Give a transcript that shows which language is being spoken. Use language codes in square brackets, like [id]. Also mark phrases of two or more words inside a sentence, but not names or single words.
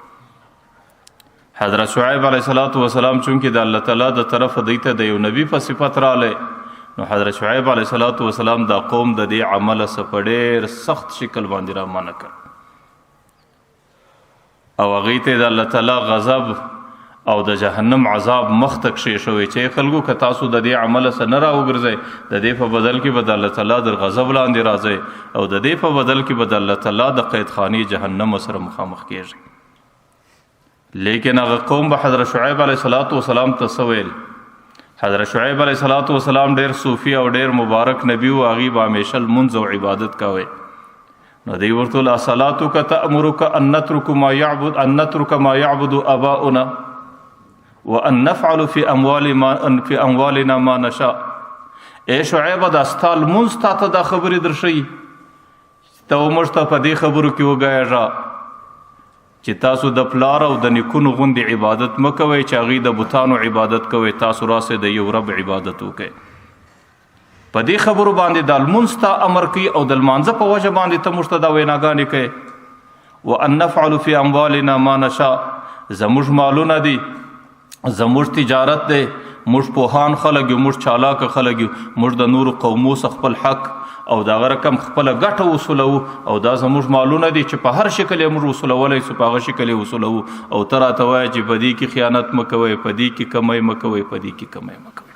[ps] حضرت شعیب [ar] علیه السلام [ps] چونکې د الله تعالی د طرفه دوی ته د یو نبي په صفت رالی، نو حضرت شعیب [ar] علیه السلام [ps] دا قوم د دې عمله څخه په ډېر سخت شکل باندې را منع کړ، او هغې ته د الله تعالی غضب او د جهنم عذاب مخ ته کښېښوی چې خلکو که تاسو د دې عمله څخه نه راوګرځئ، د دې په بدل کې به د الله تعالی د غضب لاندې راځئ، او د دې په بدل کې به د الله تعالی د قیدخانې جهنم سره مخامخ کیږئ. لیکن هغه قوم به حضرت شعیب [ar] علیه السلام [ps] ته څه ویل؟ حضرت شعیب [ar] علیه السلام [ps] ډېر صوفي او ډېر مبارک نبی و، هغې به همیشه لمونځ او عبادت کوئ. نو دی ورته ویل [ar] اصلاتک تأمرک ان نترک ما یعبد آباؤنا وان نفعل فی اموالنا ما نشاء. [ps] ای شعیبه دا ستا لمونځ تا ته دا خبرې درښیي، ته موږ ته په دې خبرو کې وګایږه چې تاسو د پلار او د نیکونو غوندې عبادت مه کوئ چې هغوی د بتانو عبادت کوئ، تاسو راسئ د یو رب عبادت وکئ. په دې خبرو باندې دا لمونځ ته امر کوي، او د لمانځه په وجه باندې ته موږ ته دا ویناګانې کوئ. [ar] وان نفعل فی اموالنا ما نشاء، [ps] زموږ مالونه دي، زموږ تجارت دی، موږ پوهان خلک یو، موږ چالاکه خلک یو، موږ د نورو قومو څخه خپل حق او دغه رقم خپله ګټه وصولوو، او دا زموږ مالونه دي چې په هر شکل یې موږ وصولولی سو، په هغه شکل یې وصولوو. او ته راته وایه چې په دې کې خیانت مه کوئ، په دې کې کمی مه کوئ، په دې کې کمی مه کوئ.